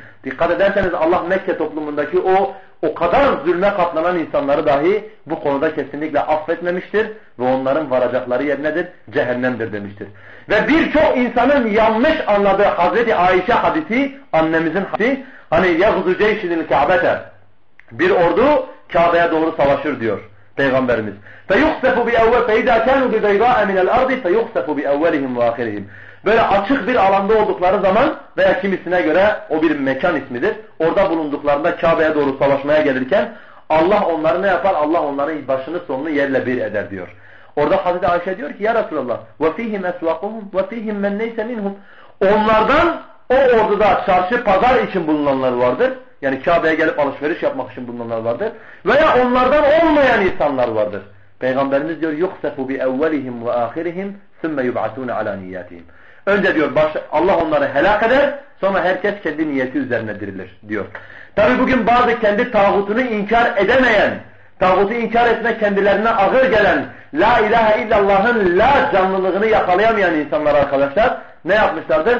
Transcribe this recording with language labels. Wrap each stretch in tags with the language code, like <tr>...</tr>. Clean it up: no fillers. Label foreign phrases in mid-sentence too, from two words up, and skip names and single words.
<tr>Dikkat ederseniz Allah Mekke toplumundaki o kadar zulme katlanan insanları dahi bu konuda kesinlikle affetmemiştir ve onların varacakları yer nedir? Cehennemdir demiştir. Ve birçok insanın yanlış anladığı Hazreti Ayşe hadisi, annemizin hadisi, hani</tr> <ar>يَغْزُ جَيْشِنِ الْكَعْبَةَ</ar> <tr>bir ordu Kabe'ye doğru savaşır diyor Peygamberimiz.</tr> <ar>فَيُخْسَفُ بِأَوَّلِ فَاِذَا كَانُوا بِبَيْضَاءَ مِنَ الْأَرْضِ فَيُخْسَفُ بِأَوَّلِهِمْ وَآخِرِهِمْ</ar> <tr>böyle açık bir alanda oldukları zaman veya kimisine göre o bir mekan ismidir. Orada bulunduklarında Kabe'ye doğru savaşmaya gelirken Allah onları ne yapar? Allah onların başını sonunu yerle bir eder diyor. Orada Hazreti Ayşe diyor ki</tr> <ar>يا رسول الله وَفِيهِمْ أَسْوَاقُهُمْ وَفِيهِمْ مَنْ نَيْسَ مِنْهُمْ</ar> <tr>onlardan o orduda çarşı pazar için bulunanlar vardır. Yani Kabe'ye gelip alışveriş yapmak için bulunanlar vardır. Veya onlardan olmayan insanlar vardır. Peygamberimiz diyor</tr> <ar>يُخْسَفُ بِأَوَّلِهِمْ وَآخِرِهِمْ ثُمَّ يُبْعَثُونَ عَلَى نِيَّاتِهِمْ</ar> <tr>önce diyor Allah onları helak eder, sonra herkes kendi niyeti üzerine dirilir diyor. Tabi bugün bazı kendi tağutunu inkar edemeyen, tağutu inkar etme kendilerine ağır gelen,</tr> <ar>لا إله إلا الله'ın</ar> <tr>la canlılığını yakalayamayan insanlar arkadaşlar ne yapmışlardır?</tr>